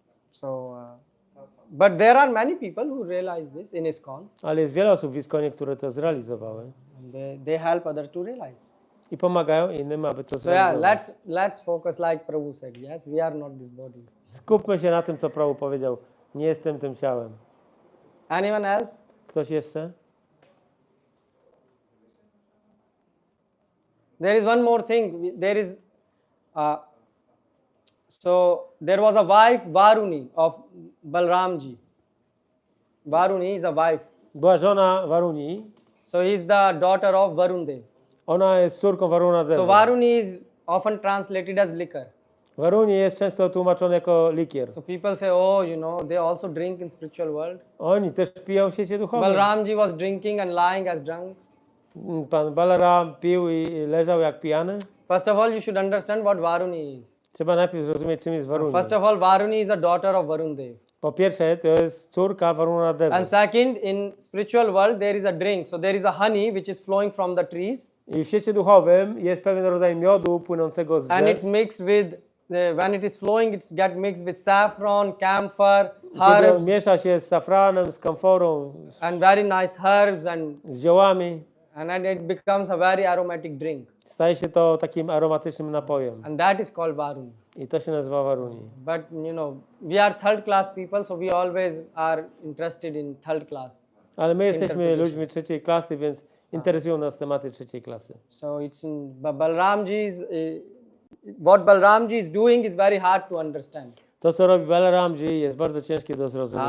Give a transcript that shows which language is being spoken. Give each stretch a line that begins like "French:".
English: So, but there are many people who realize this in ISKCON.
Polish: Ale jest wiele osób w ISKCONie, które to zrealizowały
English: And they help others to realize.
Polish: i pomagają innym, aby to
English: So yeah,
Polish: zrealizować.
English: let's focus like Prabhu said. Yes, we are not this body.
Polish: Skupmy się na tym, co Prabhu powiedział. Nie jestem tym ciałem.
English: Anyone else?
Polish: Ktoś jeszcze?
English: There is one more thing. There is, so there was a wife Varuni of Balramji. Varuni is a wife.
Polish: Była żona Varuni.
English: So he is the daughter of Varundev.
Polish: Ona jest córką Varuna
English: So Deva. Varuni is often translated as liquor.
Polish: Varuni jest często tłumaczony jako likier.
English: So people say, oh, they also drink in spiritual world.
Polish: Oni też piją w świecie duchowym.
English: Balramji was drinking and lying as drunk.
Polish: Pan Balaram pił i leżał jak pijany.
English: First of all, you should understand what Varuni is.
Polish: Trzeba najpierw zrozumieć, czym jest Varuni.
English: First of all, Varuni is a daughter of Varundev.
Polish: Po pierwsze, to jest córka Varuna Devy.
English: And second, in spiritual world, there is a drink. So there is a honey which is flowing from the trees.
Polish: I w świecie duchowym jest pewien rodzaj miodu płynącego z
English: And it's
Polish: drzew.
English: mixed with, when it is flowing, it's get mixed with saffron, camphor,
Polish: Kiedy on
English: herbs,
Polish: miesza się z safranem, z kamforą,
English: and very nice herbs, and
Polish: z ziołami.
English: then it becomes a very aromatic drink.
Polish: Staje się to takim aromatycznym napojem
English: and that is called Varuni.
Polish: i to się nazywa Waruni.
English: But we are third class people, so we always are interested in third class.
Polish: Ale my jesteśmy
English: Interpretation.
Polish: ludźmi trzeciej klasy, więc interesują nas tematy trzeciej klasy.
English: So it's in Balramji's, what Balramji is doing is very hard to understand.
Polish: To, co robi Balaramji, jest bardzo ciężkie do zrozumienia.